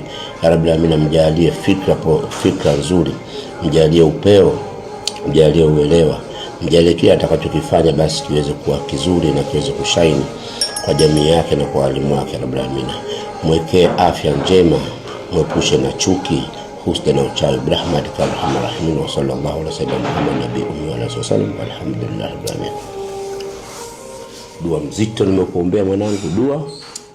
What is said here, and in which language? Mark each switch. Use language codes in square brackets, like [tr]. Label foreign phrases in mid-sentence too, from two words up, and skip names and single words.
[ar] يا رب العالمين, [sw] mjalie fikra nzuri, mjalie upeo, mjalie uelewa, mjalie kila atakachokifanya basi kiweze kuwa kizuri na kiweze kushaini kwa jamii yake na kwa walimu wake. [ar] يا رب العالمين, [sw] mwekee afya njema, mwepushe na chuki, husda na uchawi. [ar] برحمتك أرحم الراحمين وصلى الله عليه وسلم محمد نبي أمي وآله وسلم. الحمد لله رب العالمين. [sw] Dua mzito nimekuombea mwanangu, dua